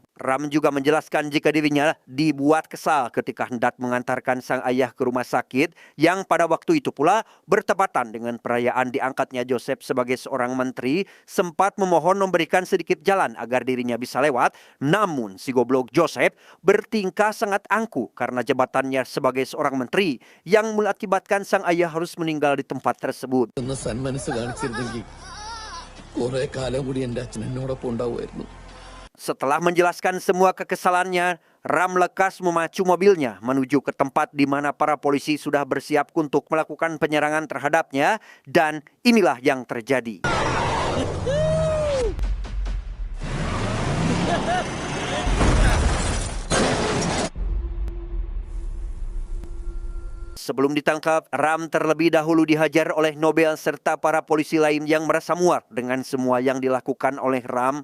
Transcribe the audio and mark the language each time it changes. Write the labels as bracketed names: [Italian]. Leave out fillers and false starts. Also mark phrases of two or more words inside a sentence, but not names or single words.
[Indonesian] Ram juga menjelaskan jika dirinya dibuat kesal ketika hendak mengantarkan sang ayah ke rumah sakit yang pada waktu itu pula bertepatan dengan perayaan diangkatnya Joseph sebagai seorang menteri, sempat memohon memberikan sedikit jalan agar dirinya bisa lewat. Namun si goblok Joseph bertingkah sangat angkuh karena jabatannya sebagai seorang menteri yang mengakibatkan sang ayah harus meninggal di tempat tersebut. [Malayalam] ഒന്ന് സന്മനസ് കാണിച്ചിരുന്നെങ്കിൽ കുറെ കാലം കൂടി എൻ്റെ അച്ഛൻ എന്നോടൊപ്പം ഉണ്ടാവുമായിരുന്നു. [Indonesian] Setelah menjelaskan semua kekesalannya, Ram lekas memacu mobilnya menuju ke tempat di mana para polisi sudah bersiap untuk melakukan penyerangan terhadapnya, dan inilah yang terjadi. Sebelum ditangkap, Ram terlebih dahulu dihajar oleh Nobel serta para polisi lain yang merasa muak dengan semua yang dilakukan oleh Ram.